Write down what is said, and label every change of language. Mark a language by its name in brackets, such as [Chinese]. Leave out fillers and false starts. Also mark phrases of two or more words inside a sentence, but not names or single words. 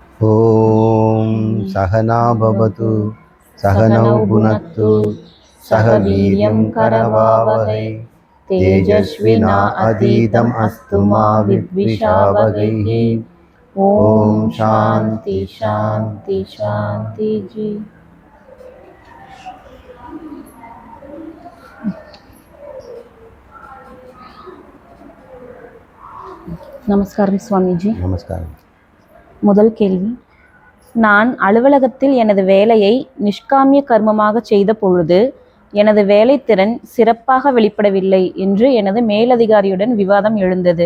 [Sanskrit] ॐ सहना भवतु सहनौ भुनक्तु सह वीर्यं करवावहै तेजस्विना अधीतम् अस्तु मा विद्विषावहैः। ॐ शान्ति शान्ति शान्ति जी। [Tamil] நமஸ்காரம் சுவாமிஜி. நமஸ்காரம். முதல் கேள்வி, நான் அலுவலகத்தில் எனது வேலையை நிஷ்காமிய கர்மமாக செய்த பொழுது எனது வேலைத்திறன் சிறப்பாக வெளிப்படவில்லை என்று எனது மேலதிகாரியுடன் விவாதம் எழுந்தது.